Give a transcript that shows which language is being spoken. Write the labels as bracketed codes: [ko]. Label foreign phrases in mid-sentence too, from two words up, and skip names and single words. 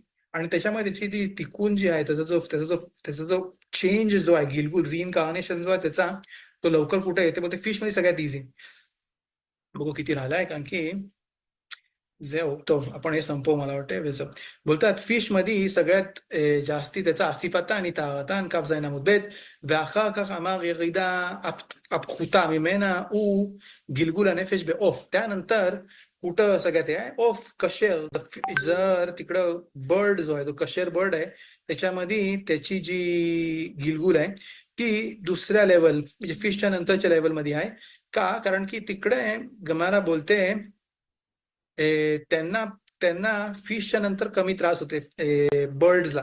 [mr] आणि त्याच्यामध्ये त्याची ती तिकून जी आहे त्याचा जो चेंज जो आहे, गिलगुल रिइन्कार्नेशन जो आहे त्याचा, तो लवकर कुठे येते बोलते फिश मध्ये सगळ्यात इझी. बघू किती राहिलाय, कारण की तो आपण हे संपवू मला वाटतं. बोलतात फिश मध्ये सगळ्यात जास्ती त्याचा असिफता आणि ताहातान [he] काफ זין עמוד ב' ואחר כך אמר ירידה הפחותה ממנה הוא גלגול הנפש בעוף. [mr] त्यानंतर कुठं सगळ्यात आहे [he] עוף כשר. [mr] जर तिकडं बर्ड जो आहे तो कशेर बर्ड आहे, त्याच्यामध्ये त्याची जी गिलगुल आहे ती दुसऱ्या लेवल म्हणजे फिशच्या नंतरच्या लेवलमध्ये आहे. का? कारण की तिकडे गमारा बोलते त्यांना त्यांना फिशच्या नंतर कमी त्रास होते बर्ड्सला.